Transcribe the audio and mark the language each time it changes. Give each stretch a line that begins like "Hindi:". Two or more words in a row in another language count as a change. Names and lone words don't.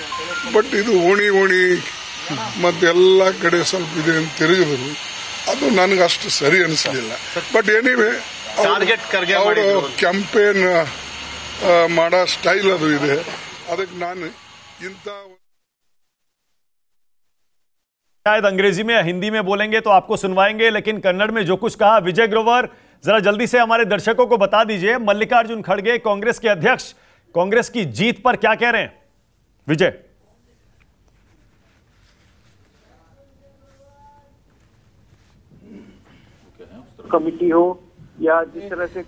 Kannada: ಬಟ್ ಇದು ಓಣಿ ಮತ್ತೆಲ್ಲ ಕಡೆ ಸ್ವಲ್ಪ ಇದೆ ಅಂತ ತಿರುಗಿದ್ರು, ಅದು ನನಗೆ ಅಷ್ಟು ಸರಿ ಅನಿಸಲಿಲ್ಲ.
English: But anyway
Kannada: ಅವರು ಕ್ಯಾಂಪೇನ್ ಮಾಡೋ ಸ್ಟೈಲ್ ಅದು ಇದೆ. ಅದಕ್ಕೆ ನಾನು ಇಂಥ
Hindi: शायद अंग्रेजी में या हिंदी में बोलेंगे तो आपको सुनवाएंगे, लेकिन कन्नड़ में जो कुछ कहा विजय ग्रोवर, जरा जल्दी से हमारे दर्शकों को बता दीजिए, मल्लिकार्जुन खड़गे कांग्रेस के अध्यक्ष कांग्रेस की जीत पर क्या कह रहे हैं? विजय। कमिटी हो या जिस तरह से